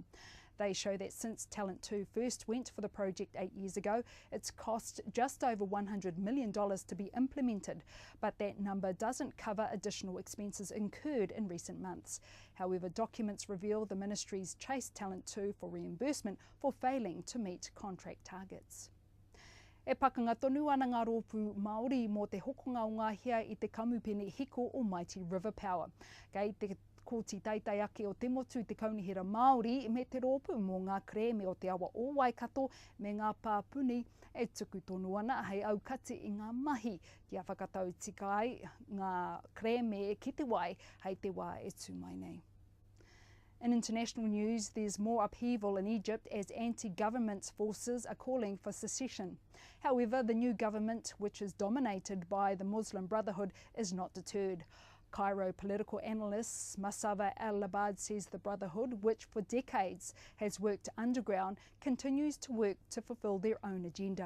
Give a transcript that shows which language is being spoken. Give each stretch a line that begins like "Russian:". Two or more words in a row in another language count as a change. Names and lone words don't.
English: They show that since Talent 2 first went for the project 8 years ago, it's cost just over $100 million to be implemented, but that number doesn't cover additional expenses incurred in recent months. However, documents reveal the ministry's chased Talent 2 for reimbursement for failing to meet contract targets.
Māori: E pakanga tonu ana ngā rōpū Māori mō te hokonga o ngāhia i te kamupene hiko o Mighty River Power. Kei te kōti taitai ake o te motu te kaunihera Māori me te rōpū mō ngā kreme o te awa o Waikato me ngā pāpuni e tuku tonu ana hei aukati i ngā mahi kia whakatau tika ai ngā kreme e ki te wai hei te wā e tū mai nei.
English: In international news, there's more upheaval in Egypt as anti-government forces are calling for secession. However, the new government, which is dominated by the Muslim Brotherhood, is not deterred. Cairo political analyst Masava Al-Labad says the Brotherhood, which for decades has worked underground, continues to work to fulfill their own agenda.